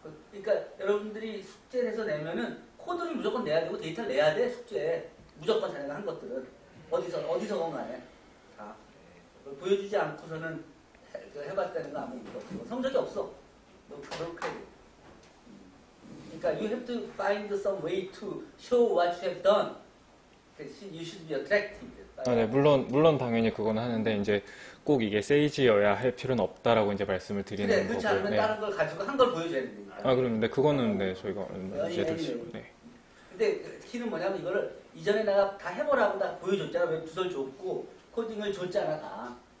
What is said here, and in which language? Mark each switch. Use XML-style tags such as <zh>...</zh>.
<ko>그러니까 여러분들이 숙제를 해서 내면은 코드를 무조건 내야 되고 데이터를 내야 돼. 숙제 무조건 자네가 한 것들은 어디서건 간에 다 보여주지 않고서는 해봤다는 거 아무 의미가 없고 성적이 없어. 너 그렇게. 그러니까</ko> <en>you have to find some way to show what you have done. You should be attractive.</en> <ko>네, 물론 당연히 그건 하는데 이제 꼭 이게 세이지여야 할 필요는 없다라고 이제 말씀을 드리는 거고요. 그렇지 않으면 네. 다른 걸 가지고 한 걸 보여줘야 되니까. 그런데 그거는 네 저희가 이해될 수 있고. 네. 근데 키는 뭐냐면 이거를 이전에 내가 다 해보라고 다 보여줬잖아. 웹 주소를 줬고 코딩을 줬잖아 다.</ko>